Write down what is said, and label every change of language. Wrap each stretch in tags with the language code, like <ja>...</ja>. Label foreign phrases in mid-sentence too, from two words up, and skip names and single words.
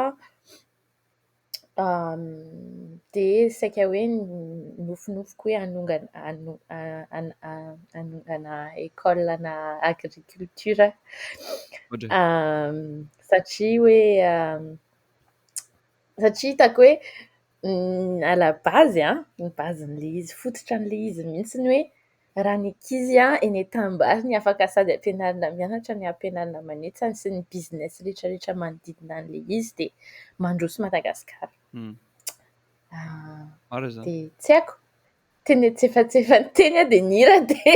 <mg>dia saika hoe nofinofiko hoe hanongana école-na agriculture satria hoe satria hitako hoe</mg> <fr>à la base</fr> <mg>ny basen'ilay izy, fototran'ilay izy mihitsy ny hoe raha ny ankizy eny an-tanimbary afaka sady ampianarina mianatra ny ampianarina manetsana sy ny business rehetrarehetra manodidina an'ilay izy dia mandroso Madagasikara. Dia tsy haiko, tsetsefa ny teny dia nira dia</mg>